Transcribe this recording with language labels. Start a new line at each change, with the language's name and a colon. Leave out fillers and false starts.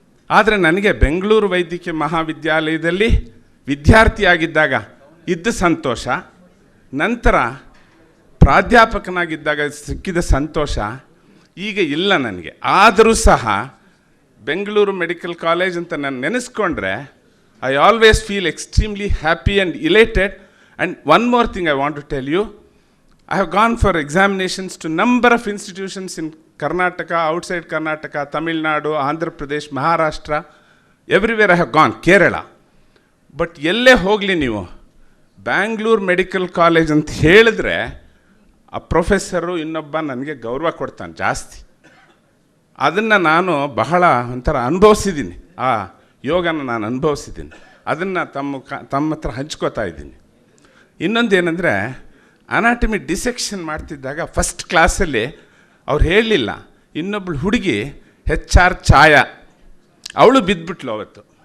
Kannada: ಆದರೆ ನನಗೆ ಬೆಂಗಳೂರು ವೈದ್ಯಕೀಯ ಮಹಾವಿದ್ಯಾಲಯದಲ್ಲಿ ವಿದ್ಯಾರ್ಥಿಯಾಗಿದ್ದಾಗ ಇದ್ದ ಸಂತೋಷ, ನಂತರ ಪ್ರಾಧ್ಯಾಪಕನಾಗಿದ್ದಾಗ ಸಿಕ್ಕಿದ ಸಂತೋಷ ಈಗ ಇಲ್ಲ ನನಗೆ. ಆದರೂ ಸಹ ಬೆಂಗಳೂರು ಮೆಡಿಕಲ್ ಕಾಲೇಜ್ ಅಂತ ನಾನು ನೆನೆಸ್ಕೊಂಡ್ರೆ
English: I always feel extremely happy and elated. And one more thing I want to tell you, I have gone for examinations to number of institutions in Karnataka, outside Karnataka, Tamil Nadu, Andhra Pradesh, Maharashtra, everywhere I have gone, Kerala.
Kannada: But ಎಲ್ಲೇ ಹೋಗಲಿ ನೀವು Bangalore medical college ಅಂತ ಹೇಳಿದ್ರೆ ಆ professor ಇನ್ನೊಬ್ಬ ನನಗೆ ಗೌರವ ಕೊಡ್ತಾನೆ ಜಾಸ್ತಿ. ಅದನ್ನು ನಾನು ಬಹಳ ಒಂಥರ ಅನುಭವಿಸಿದ್ದೀನಿ, ಆ ಯೋಗನ ನಾನು ಅನುಭವಿಸಿದ್ದೀನಿ. ಅದನ್ನು ತಮ್ಮ ಹತ್ರ ಹಂಚ್ಕೋತಾ ಇದ್ದೀನಿ. ಇನ್ನೊಂದೇನೆಂದರೆ, ಅನಾಟಮಿ ಡಿಸೆಕ್ಷನ್ ಮಾಡ್ತಿದ್ದಾಗ ಫಸ್ಟ್ ಕ್ಲಾಸಲ್ಲಿ ಅವ್ರು ಹೇಳಲಿಲ್ಲ, ಇನ್ನೊಬ್ಳು ಹುಡುಗಿ HR ಛಾಯಾ, ಅವಳು ಬಿದ್ದುಬಿಟ್ಲು ಅವತ್ತು.